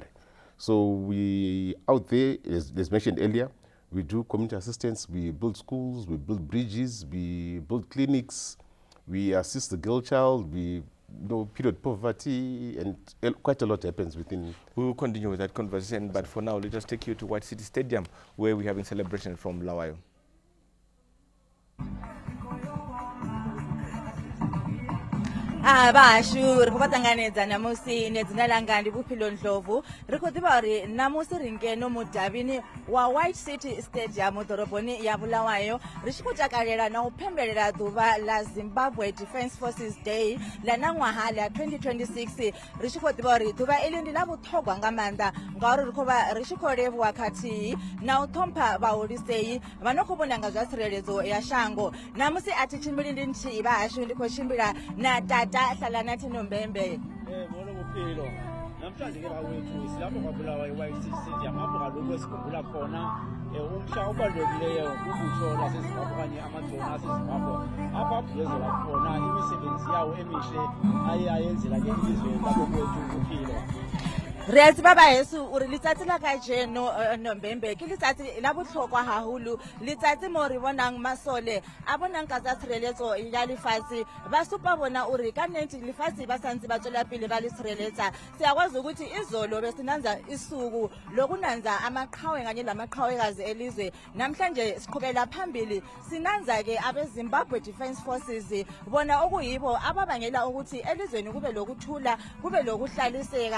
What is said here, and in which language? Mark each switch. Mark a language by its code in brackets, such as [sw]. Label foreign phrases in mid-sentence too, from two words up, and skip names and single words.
[en] So we out there, as mentioned earlier, we do community assistance, we build schools, we build bridges, we build clinics, we assist the girl child, we period poverty, and quite a lot happens within. We will continue with that conversation, but for now, let us take you to White City Stadium, where we are having celebration from Lawayo. [ve] Bashu ri kubatanganedza namusi nedzina langa ndi Buphilo Ndlovu ri khou ḓivha uri namusi ri ngeno mudavhini wa White City Stadium ḓoroboni ya Bulawayo ri tshi khou takalela na u pembelela ḓuvha la Zimbabwe Defense Forces Day la ṅwaha la 2026 ri tshi khou ḓivha uri ḓuvha iḽi ndi ḽa vhuṱhogwa nga maanḓa ngauri ri khou vha ri tshi khou livhuwa khathihi na u ṱhompha vhaholisei vha no khou vhona nga zwa tsireledzo ya shango. Namusi a thi tshimbili ndi nthihi vhahashu ndi khou tshimbila na tata Salana Nombembe. [xh] Buphilo namhlanje ke bawethu silapho kwaBulawayo White City Stadium apho kaloku esikhumbula khona umhla obalulekileyo ubutho laseZimbabwe okanye amajoni aseZimbabwe apho abhiyezela khona imisebenzi yawo emihle aye ayenzela ke ilizwe lakokwethu Buphilo. [st] Re a tseba baheso uri letsatsi la kajeno Nombembe ke letsatsi la bohlokwa haholo, letsatsi mo re bonang masole a bonang ka tsa tshireletso ya lefatshe ba supa bona uri ka nnete lefatshe ba santse ba tswela pele ba le tshireletsa. [nd] Siyakwazi ukuthi izolo besinanza isuku lokunanza amaqhawe kanye lamaqhawekazi elizwe. Namhlanje siqhubela phambili sinanza ke abe Zimbabwe Defense Forces bona okuyibo ababangela ukuthi elizweni kube lokuthula kube lokuhlaliseka.